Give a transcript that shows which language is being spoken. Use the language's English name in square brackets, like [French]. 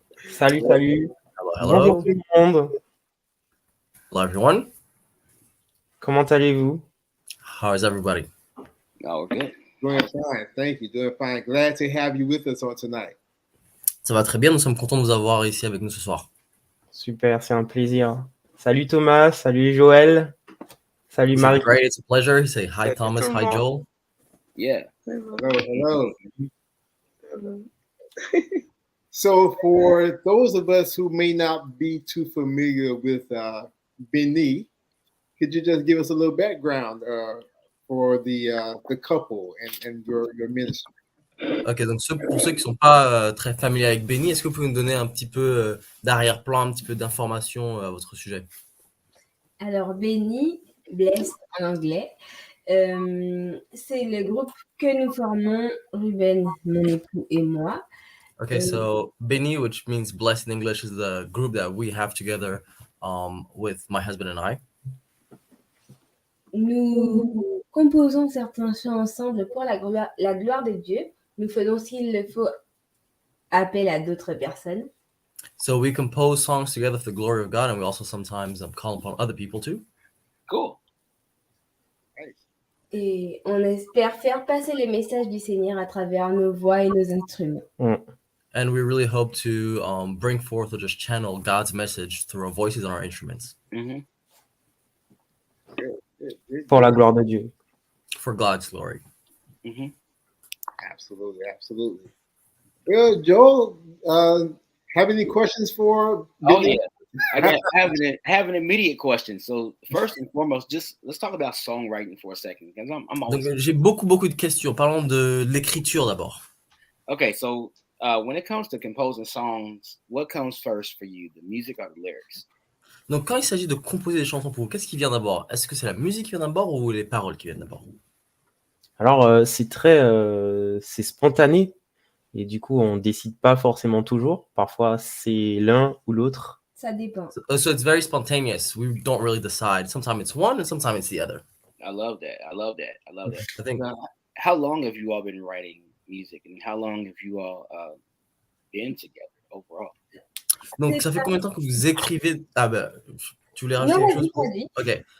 [French] Salut. [English] Hello. [French] Bonjour tout le monde. [English] Hello, everyone. [French] Comment allez-vous? [English] How is everybody? Oh, good. Doing fine. Thank you. Doing fine. Glad to have you with us on tonight. [French] Ça va très bien. Nous sommes contents de vous avoir ici avec nous ce soir. Super, c'est un plaisir. Salut Thomas, salut Joël, salut [English] He [French] Marie. [English] said, great. It's a pleasure. He said, hi, [French] Salut Thomas. tout le [English] Hi, [French] monde. [English] Joel. Yeah. Hello. So for those of us who may not be too familiar with Benny, could you just give us a little background for the couple and your ministry? [French] Ok, donc pour ceux qui ne sont pas très familiers avec Benny, est-ce que vous pouvez nous donner un petit peu d'arrière-plan, un petit peu d'informations à votre sujet? Alors, Benny, Bless en anglais, c'est le groupe que nous formons, Ruben, mon époux et moi. [English] Okay, so Benny, which means blessed in English, is the group that we have together with my husband and I. [French] Nous composons certains chants ensemble pour la gloire de Dieu. Nous faisons, s'il le faut, appel à d'autres personnes. [English] So we compose songs together for the glory of God, and we also sometimes call upon other people too. Cool. [French] Et on espère faire passer le message du Seigneur à travers nos voix et nos instruments. [English] And we really hope to bring forth or just channel God's message through our voices and our instruments. Mm-hmm. [French] Pour la gloire de Dieu. [English] For God's glory. Mm-hmm. Absolutely. Well, Joel, have any questions for Benny? Oh, yeah. I have an immediate question. So first and foremost, just let's talk about songwriting for a second. Because I'm always... [French] Donc, j'ai beaucoup de questions. Parlons de l'écriture d'abord. [English] Okay, so when it comes to composing songs, what comes first for you, the music or the lyrics? [French] Donc, quand il s'agit de composer des chansons pour vous, qu'est-ce qui vient d'abord? Est-ce que c'est la musique qui vient d'abord ou les paroles qui viennent d'abord? Alors, c'est c'est spontané. Et du coup, on décide pas forcément toujours. Parfois, c'est l'un ou l'autre. Ça dépend. [English] So it's very spontaneous. We don't really decide. Sometimes it's one and sometimes it's the other. I love that. I think. How long have you all been writing music, and how long have you all been together overall? [French] Donc, ça fait combien de temps que vous écrivez? Ah ben, tu voulais rajouter quelque chose? Ok.